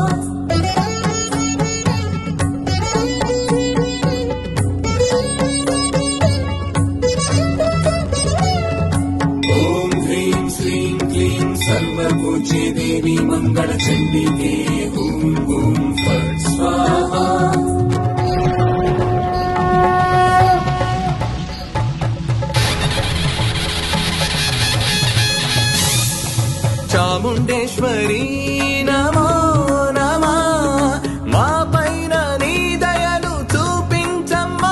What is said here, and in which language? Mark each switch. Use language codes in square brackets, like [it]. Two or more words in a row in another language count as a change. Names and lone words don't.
[sa] ओम ह्रीं श्रीं क्लीं सर्वपूज्ये देवी मंगल चंडिके ओम ओम फट् स्वाहा. చాముండేశ్వరి నమో నమః, [te] మా పైన నీ దయను చూపించమ్మా.